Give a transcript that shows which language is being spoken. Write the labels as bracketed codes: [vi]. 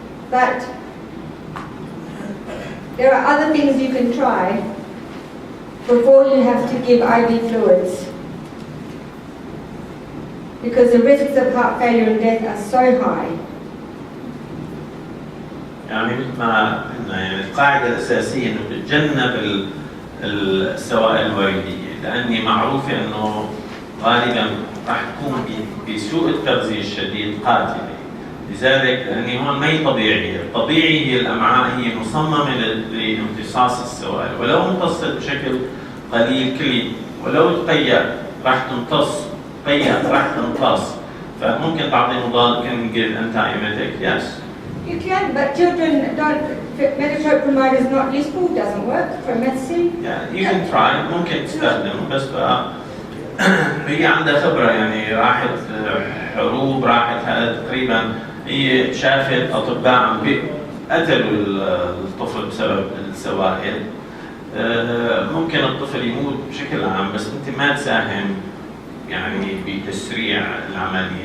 [en] But there are other things you can try before you have to give IV fluids, because the risks of heart failure and death are so high. [ar] يعني مثل ما قلنا يعني القاعدة الأساسية إنه تتجنب السوائل الوردية، لأني معروفة إنه غالبا راح تكون بسوء التغذية الشديد قاتلة. لذلك لأني هون ما هي طبيعية، الطبيعي هي الأمعاء هي مصممة لامتصاص السوائل، ولو امتصت بشكل قليل كلي ولو تقيأ راح تمتص، تقيأ راح تمتص. فممكن تعطي مضاد كنجل أنتايميتيك، yes. [en] You can, but children don't. Metoclopramide is not useful. Doesn't work for medicine. Yeah, you can try. [ar] ممكن تستخدمه بس هي عندها خبرة يعني راحت حروب راحت تقريبا هي شافت أطباء عم قتلوا الطفل بسبب السوائل. ممكن الطفل يموت بشكل عام بس أنت ما تساهم يعني بتسريع العملية.